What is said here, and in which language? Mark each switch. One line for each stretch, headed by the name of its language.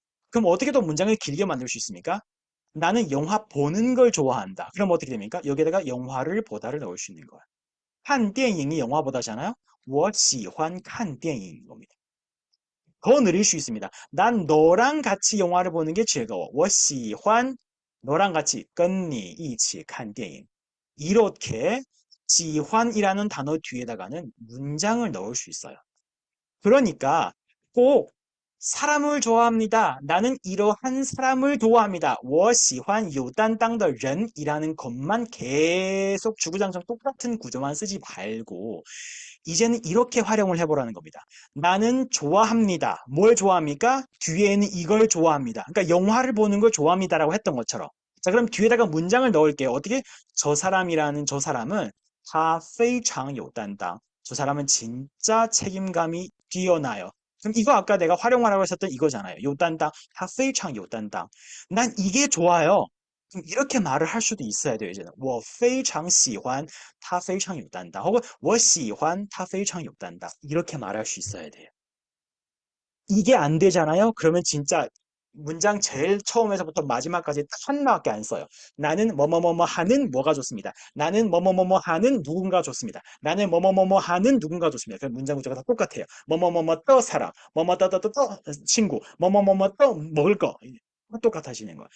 Korean: 그럼 어떻게 더 문장을 길게 만들 수 있습니까? 나는 영화 보는 걸 좋아한다. 그럼 어떻게 됩니까? 여기에다가 영화를 보다를 넣을 수 있는 거야.
Chinese: 看电影
Korean: 이 영화 보다잖아요.
Chinese: 我喜欢看电影
Korean: 겁니다. 더 느릴 수 있습니다. 난 너랑 같이 영화를 보는 게 즐거워.
Chinese: 我喜欢
Korean: 너랑 같이
Chinese: 跟你一起看电影.
Korean: 이렇게 지환이라는 단어 뒤에다가는 문장을 넣을 수 있어요. 그러니까 꼭 사람을 좋아합니다. 나는 이러한 사람을 좋아합니다.
Chinese: 我喜欢有担当的人
Korean: 이라는 것만 계속 주구장창 똑같은 구조만 쓰지 말고 이제는 이렇게 활용을 해보라는 겁니다. 나는 좋아합니다. 뭘 좋아합니까? 뒤에는 이걸 좋아합니다. 그러니까 영화를 보는 걸 좋아합니다라고 했던 것처럼. 자, 그럼 뒤에다가 문장을 넣을게요. 어떻게? 저 사람이라는 저 사람은
Chinese: 他非常有担当.
Korean: 저 사람은 진짜 책임감이 뛰어나요. 그럼 이거 아까 내가 활용하라고 했었던 이거잖아요.
Chinese: 有担当, 他非常有担当.
Korean: 난 이게 좋아요. 그럼 이렇게 말을 할 수도 있어야 돼요, 이제는.
Chinese: 我非常喜欢他非常有担当. 혹은 我喜欢他非常有担当.
Korean: 이렇게 말할 수 있어야 돼요. 이게 안 되잖아요? 그러면 진짜 문장 제일 처음에서부터 마지막까지 딱 하나밖에 안 써요. 나는 뭐뭐뭐뭐 하는 뭐가 좋습니다. 나는 뭐뭐뭐뭐 하는 누군가 좋습니다. 나는 뭐뭐뭐뭐 하는 누군가 좋습니다. 그럼 문장 구조가 다 똑같아요. 뭐뭐뭐뭐 떠 사람, 뭐뭐 떠 친구, 뭐뭐뭐뭐 떠 먹을 거. 똑같아지는 거야.